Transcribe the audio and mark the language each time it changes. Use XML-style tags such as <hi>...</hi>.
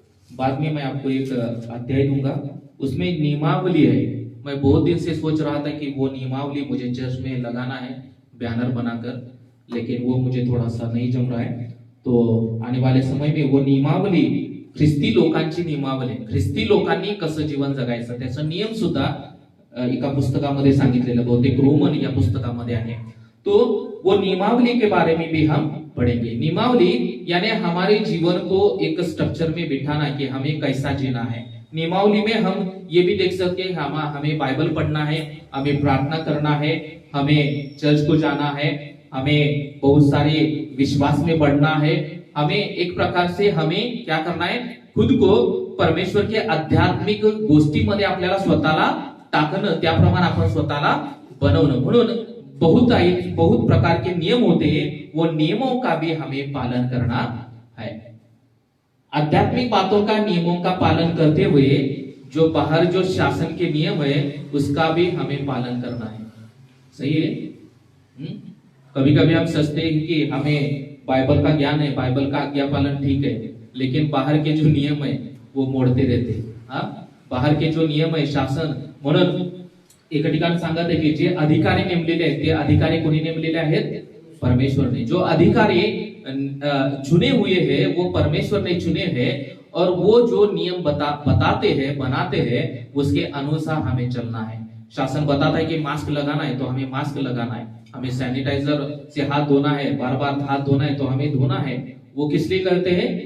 <hi>बाद में मैं आपको एक अध्याय दूंगा, उसमें नियमावली है। मैं बहुत दिन से सोच रहा था कि वो नियमावली मुझे चर्च में लगाना है बैनर बनाकर, लेकिन वो मुझे थोड़ा सा नहीं जम रहा है। तो आने वाले समय में वो नियमावली,</hi> <mr>ख्रिस्ती लोकांची नियमावली, ख्रिस्ती लोकांनी कसं जीवन जगायचं त्याचा नियम सुद्धा एका पुस्तकामध्ये सांगितलेलं, बहुतेक रोमन या पुस्तकामध्ये आहे।</mr> <hi>तो वो नियमावली के बारे में भी हम पढ़ेंगे। नियमावली यानी हमारे जीवन को एक स्ट्रक्चर में बिठाना कि हमें कैसा जीना है। नियमावली में हम ये भी देख सकते हैं हमें बाइबल पढ़ना है, हमें प्रार्थना करना है, हमें चर्च को जाना है, हमें बहुत सारे विश्वास में बढ़ना है, हमें एक प्रकार से हमें क्या करना है, खुद को परमेश्वर के आध्यात्मिक</hi> <mr>गोष्टीमध्ये आपल्याला स्वतःला टाकणं, त्याप्रमाणे आपण स्वतःला बनवणं।</mr> <hi>म्हणून बहुत प्रकार के नियम होते हैं, वो नियमों का भी हमें पालन करना है। आध्यात्मिक बातों का नियमों का पालन करते हुए जो बाहर जो शासन के नियम है उसका भी हमें पालन करना है। सही है? कभी कभी हम सोचते हैं कि हमें बाइबल का ज्ञान है, बाइबल का आज्ञा पालन ठीक है, लेकिन बाहर के जो नियम है वो मोडते रहते हैं। बाहर के जो नियम है,</hi> <mr>शासन, म्हणून एका ठिकाणी सांगत आहे की जे अधिकारी नेमलेले आहेत ते अधिकारी कोणी नेमलेले आहेत?</mr> <hi>परमेश्वर ने। जो अधिकारी चुने हुए हैं वो परमेश्वर ने चुने हैं, और वो जो नियम बताते हैं, बनाते हैं, उसके अनुसार हमें चलना है। शासन बताता है कि मास्क लगाना है तो हमें मास्क लगाना है, हमें सैनिटाइजर से हाथ धोना है, बार बार हाथ धोना है तो हमें धोना है। वो किस लिए करते हैं?</hi>